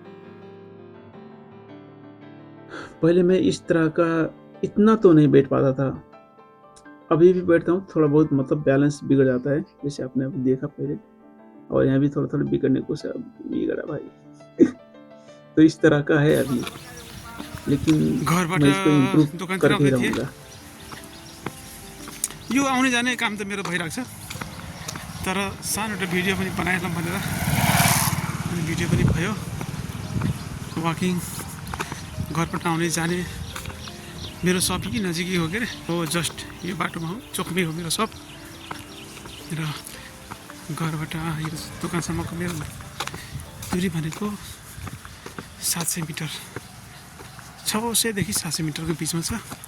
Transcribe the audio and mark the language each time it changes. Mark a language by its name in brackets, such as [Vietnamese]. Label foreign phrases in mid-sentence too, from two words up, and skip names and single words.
[Hindi] पहले मैं इस तरह का इतना तो नहीं बैठ पाता था, अभी भी बैठता हूँ, थोड़ा बहुत मतलब बैलेंस बिगड़ जाता है, जैसे आपने अभी देखा पहले, और यहाँ भी थोड़ा बिगड़ने को बिगड़ा भाई। तो इस तरह का है अभी, लेकिन मैं इसको इम्प्रूव करके ही रहूँगा। [Nepali] यो आउने जाने काम त मेरो भइरहेको छ, तर सानो एउटा भिडियो पनि बनाएनौँ भनेर, अनि भिडियो पनि भयो। वाकिङ घरबाट आउने जाने, मेरो सप यही नजिकै हो के अरे, हो जस्ट यो बाटोमा हो, चोकमै हो मेरो सप, र घरबाट यो दोकानसम्मको मेरो दूरी भनेको 700 मिटर, 600देखि 700 मिटरको बिचमा छ।